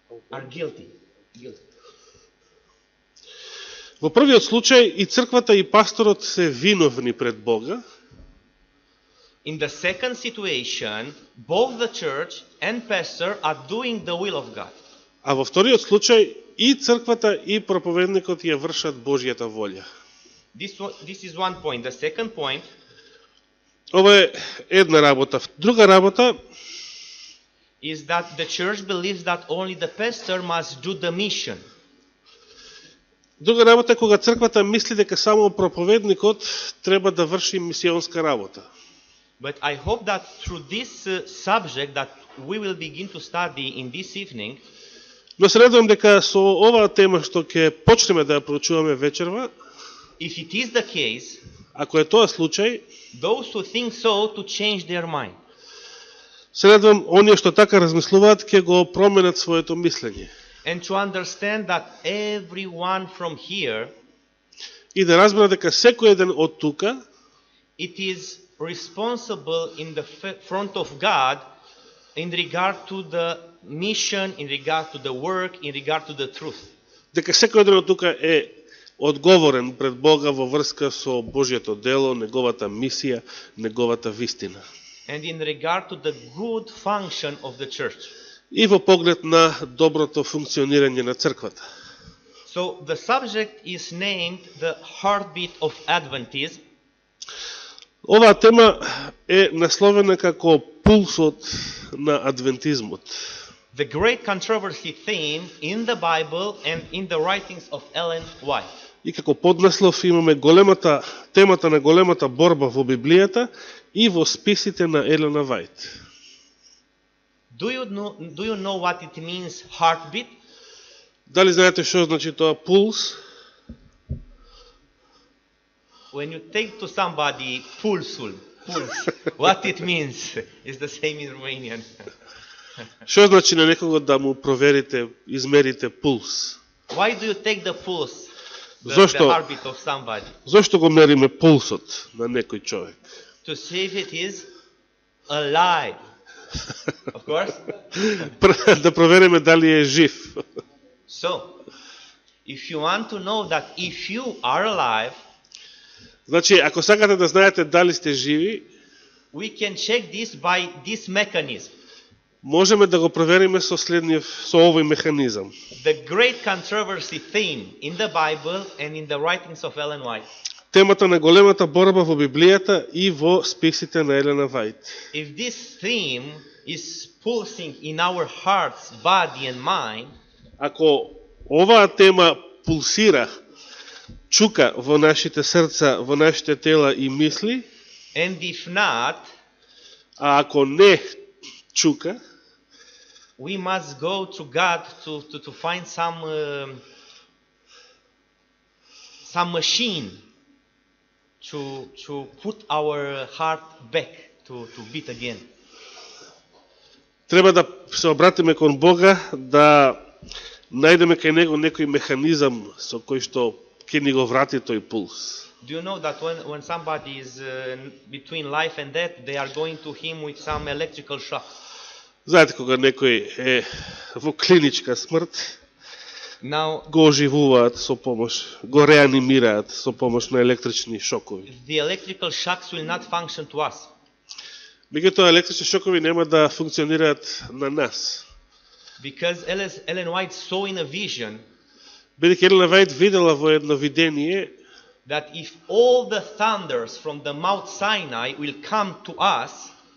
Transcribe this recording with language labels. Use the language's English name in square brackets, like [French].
[English] Are guilty. [Macedonian] Во првиот случај и црквата и пасторот се виновни пред Бога, [English] In the second situation, both the church and pastor are doing the will of God. [Macedonian] а во вториот случај и црквата и проповедникот ја вршат Божјата волја. [English] This is one point. The second point, [Macedonian] Ова е една работа. Друга работа [English] is that the church believes that only the pastor must do the mission. [Macedonian] Друга работа е кога црквата мисли дека само проповедникот треба да врши мисионска работа. [English] But I hope that through this subject that we will begin to study in this evening, [Macedonian] Но се надевам дека со оваа тема што ќе почнеме да ја проучуваме вечерва, [English] if it is the case, [Macedonian] ако е тоа случај, [English] those who think so to change their mind. [Macedonian] се надевам оние што така размислуваат ќе го променат своето мислење. [English] And to understand that everyone from here, [Macedonian] И да разберат дека секој еден од тука [English] it is responsible in the front of God in regard to the mission, in regard to the work, in regard to the truth. [Macedonian] дека секој еден од тука е одговорен пред Бога во врска со Божјето дело, неговата мисија, неговата вистина. [English] And in regard to the good function of the church. [Macedonian] И во поглед на доброто функционирање на црквата. [English] So the subject is named the heartbeat of Adventism. [Macedonian] Оваа тема е насловена како пулсот на адвентизмот. [English] The great controversy theme in the Bible and in the writings of Ellen White. [Macedonian] И како поднаслов имаме темата на големата борба во Библијата и во списите на Елена Вајт. [English] Do you know what it means heartbeat? [Macedonian] Дали знаете што значи тоа пулс? [English] When you take to somebody pulse, what it means is the same in Romanian. [Macedonian] Што значи на некого да му проверите, измерите пулс? [English] Why do you take the pulse, the [Macedonian] Зошто? [English] heartbeat of somebody? [Macedonian] Зошто го мериме пулсот на некој човек? [English] To see if it is alive. Of course. [Macedonian] Да провериме дали е жив. [English] So, if you want to know that if you are alive, [Macedonian] Значи, ако сакате да знаете дали сте живи, [English] we can check this by this mechanism. [Macedonian] можеме да го провериме со овој механизам. [English] The great controversy theme in the Bible and in the writings of Ellen White. [Macedonian] Темата на големата борба во Библијата и во списите на Елена Вајт. [English] If this theme is pulsing in our hearts, body and mind, [Macedonian] Ако оваа тема пулсира, чука во нашите срца, во нашите тела и мисли, [English] and if not, [Macedonian] а ако не чука, [English] we must go to God to find some machine to put our heart back to beat again. [Macedonian] треба да се обратиме кон Бога, да најдеме кај Него некој механизам со кој што ќе ни го врати тој пулс. [English] Do you know that when somebody is between life and death, they are going to him with some electrical shock? [Macedonian] Знаете, кога некој е во клиничка смрт, [English] Now, [Macedonian] го оживуваат со помош, го реанимираат со помош на електрични шокови. [English] the electrical shocks will not function to us. [Macedonian] Меѓутоа, електрични шокови нема да функционираат на нас. [English] Because Ellen White saw in a vision [Macedonian] Бидејќи Елена Вајт видела во едно видение [English] that if all the thunders from the Mount Sinai will come to us,